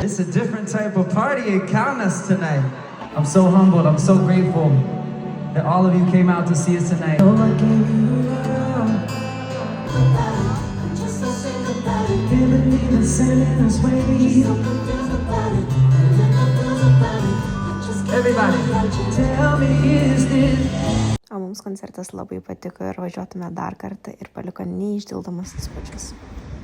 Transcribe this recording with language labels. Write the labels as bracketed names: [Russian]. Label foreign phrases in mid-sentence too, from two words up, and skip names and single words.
[English] It's a different type of party in Kaunas tonight. I'm so humbled, I'm so grateful that all of you came out to see us tonight. Oh, I gave you love. Can't believe it's sending us way. Everybody, tell me, is this? [Lithuanian] O mums koncertas labai patiko ir važiuotume dar kartą ir paliko neišdildomus įspūdžius.